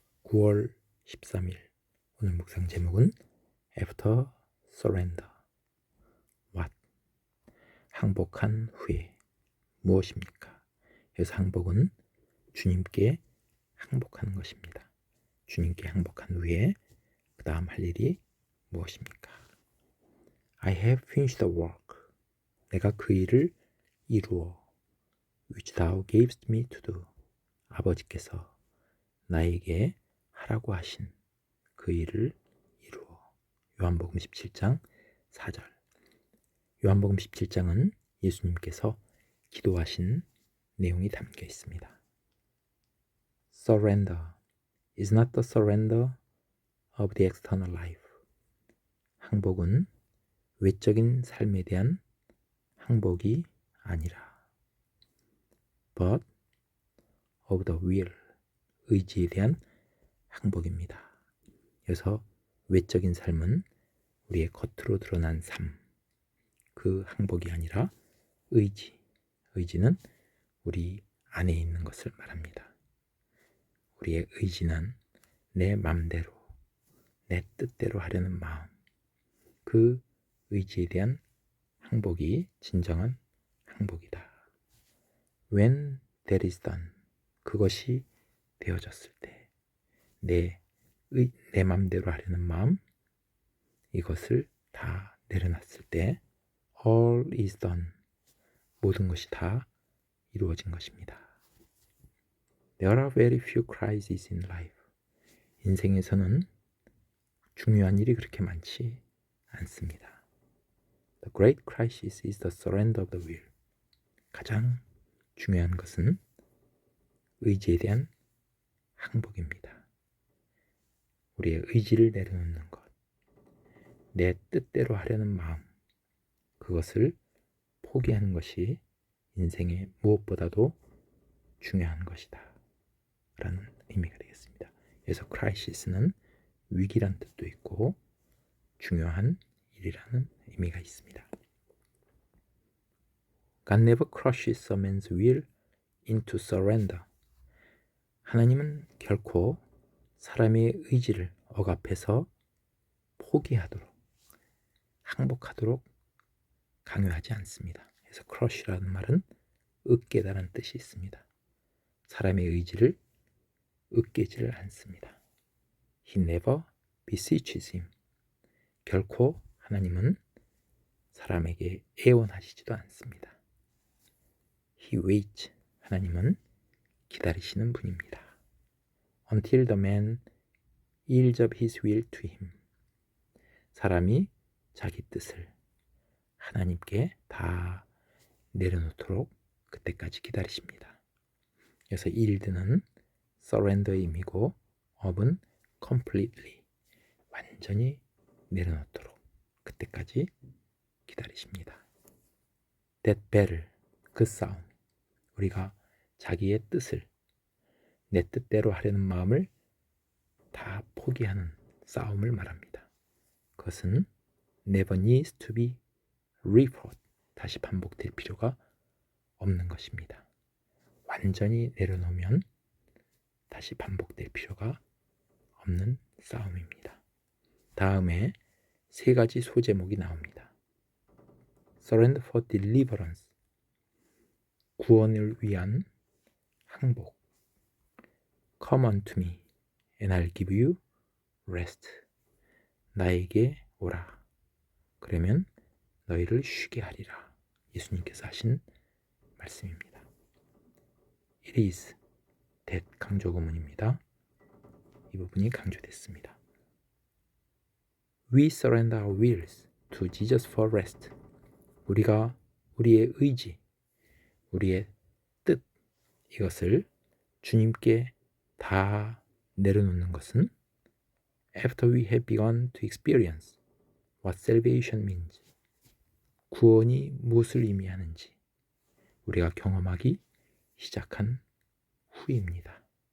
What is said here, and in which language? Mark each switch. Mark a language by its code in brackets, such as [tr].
[ko] 9월 13일 오늘 묵상 제목은 [en] After Surrender. What? [ko] 항복한 후에 무엇입니까? 그래서 항복은 주님께 항복하는 것입니다. 주님께 항복한 후에 그 다음 할 일이 무엇입니까? [en] I have finished the work. [ko] 내가 그 일을 이루어 [en] which thou gavest me to do. [ko] 아버지께서 나에게 하라고 하신 그 일을 이루어. 요한복음 17장 4절. 요한복음 17장은 예수님께서 기도하신 내용이 담겨 있습니다. [en] Surrender is not the surrender of the external life. [ko] 항복은 외적인 삶에 대한 항복이 아니라 [en] but of the will, [ko] 의지에 대한 항복입니다. 그래서 외적인 삶은 우리의 겉으로 드러난 삶, 그 항복이 아니라 의지는 우리 안에 있는 것을 말합니다. 우리의 의지는 내 맘대로, 내 뜻대로 하려는 마음, 그 의지에 대한 항복이 진정한 항복이다. [en] When that is done, [ko] 그것이 되어졌을 때, 내 맘대로 하려는 마음, 이것을 다 내려놨을 때 [en] all is done, [ko] 모든 것이 다 이루어진 것입니다. [en] There are very few crises in life. [ko] 인생에서는 중요한 일이 그렇게 많지 않습니다. [en] The great crisis is the surrender of the will. [ko] 가장 중요한 것은 의지에 대한 항복입니다. 우리의 의지를 내려놓는 것, 내 뜻대로 하려는 마음, 그것을 포기하는 것이 인생의 무엇보다도 중요한 것이다 라는 의미가 되겠습니다. 그래서 크라이시스는 위기란 뜻도 있고 중요한 일이라는 의미가 있습니다. [en] God never crushes a man's will into surrender. [ko] 하나님은 결코 사람의 의지를 억압해서 포기하도록, 항복하도록 강요하지 않습니다. 그래서 crush라는 말은 으깨다라는 뜻이 있습니다. 사람의 의지를 으깨지를 않습니다. [en] He never beseeches him. [ko] 결코 하나님은 사람에게 애원하시지도 않습니다. [en] He waits. [ko] 하나님은 기다리시는 분입니다. [en] Until the man yields up his will to him. [ko] 사람이 자기 뜻을 하나님께 다 내려놓도록 그때까지 기다리십니다. 그래서 yield는 surrender의 의미고 up은 completely, 완전히 내려놓도록 그때까지 기다리십니다. [en] That battle, [ko] 그 싸움, 우리가 자기의 뜻을 내 뜻대로 하려는 마음을 다 포기하는 싸움을 말합니다. 그것은 [en] never needs to be refought, [ko] 다시 반복될 필요가 없는 것입니다. 완전히 내려놓으면 다시 반복될 필요가 없는 싸움입니다. 다음에 세 가지 소제목이 나옵니다. [en] Surrender for deliverance, [ko] 구원을 위한 항복. [en] Come unto me, and I'll give you rest. [ko] 나에게 오라. 그러면 너희를 쉬게 하리라. 예수님께서 하신 말씀입니다. [en] It is that [ko] 강조 구문입니다. 이 부분이 강조됐습니다. [en] We surrender our wills to Jesus for rest. [ko] 우리가 우리의 의지, 우리의 뜻, 이것을 주님께 다 내려놓는 것은 [en] After we have begun to experience what salvation means, [ko] 구원이 무엇을 의미하는지 우리가 경험하기 시작한 후입니다.